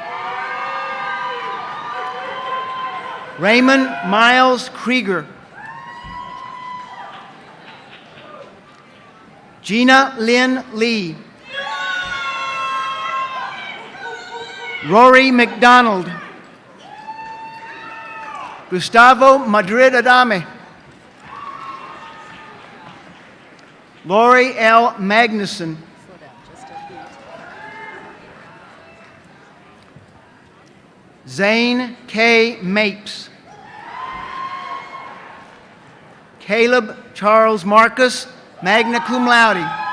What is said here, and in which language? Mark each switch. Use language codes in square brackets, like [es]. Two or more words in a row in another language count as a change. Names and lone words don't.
[en] Raymond Miles Krieger. Gina Lynn Lee. Rory McDonald. Gustavo Madrid Adame. Lori L. Magnuson. Zane K. Mapes. Caleb Charles Marcus, [la] magna cum laude.